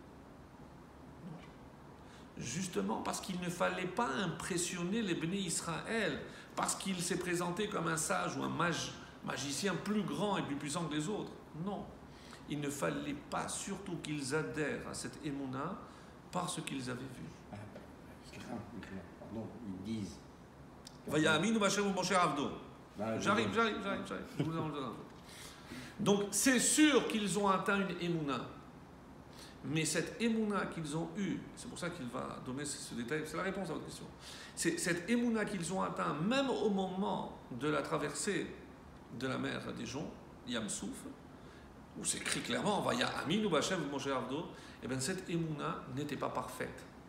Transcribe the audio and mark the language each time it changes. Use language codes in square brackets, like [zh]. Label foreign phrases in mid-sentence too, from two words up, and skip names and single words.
[fr] Justement parce qu'il ne fallait pas impressionner les Béné Israël, parce qu'il s'est présenté comme un sage ou un magicien plus grand et plus puissant que les autres. Non, il ne fallait pas surtout qu'ils adhèrent à cette émouna par ce qu'ils avaient vu. Pardon, ils disent. [he] ויאמינו בהשם ומשה עבדו. [fr] J'arrive. Je vous en donne un peu. Donc c'est sûr qu'ils ont atteint une émouna. Mais cette émouna qu'ils ont eue, c'est pour ça qu'il va donner ce détail, c'est la réponse à votre question. C'est cette émouna qu'ils ont atteint, même au moment de la traversée de la mer des Joncs, Yam Souf, où c'est écrit clairement, [he] ויא אמין ו בשם ו משה עבדו, [fr] et bien cette émouna n'était pas parfaite.